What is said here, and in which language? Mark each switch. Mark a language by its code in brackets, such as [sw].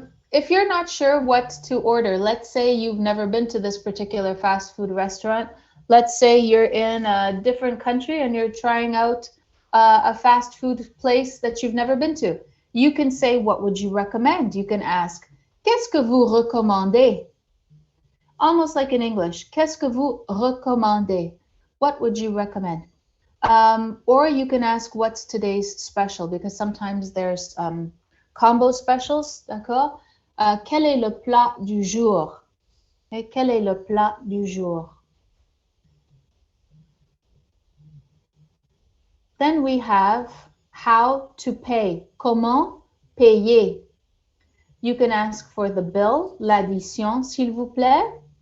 [en] If you're not sure what to order, let's say you've never been to this particular fast food restaurant. Let's say you're in a different country and you're trying out a fast food place that you've never been to. You can say, what would you recommend? You can ask, [fr] qu'est-ce que vous recommandez? [en] Almost like in English, [fr] qu'est-ce que vous recommandez? [en] What would you recommend? Or you can ask, what's today's special? Because sometimes there's combo specials, [fr] d'accord? Quel est le plat du jour? Et quel est le plat du jour? [en] Then we have how to pay. [fr] Comment payer? [en] You can ask for the bill, [fr] l'addition, s'il vous plaît.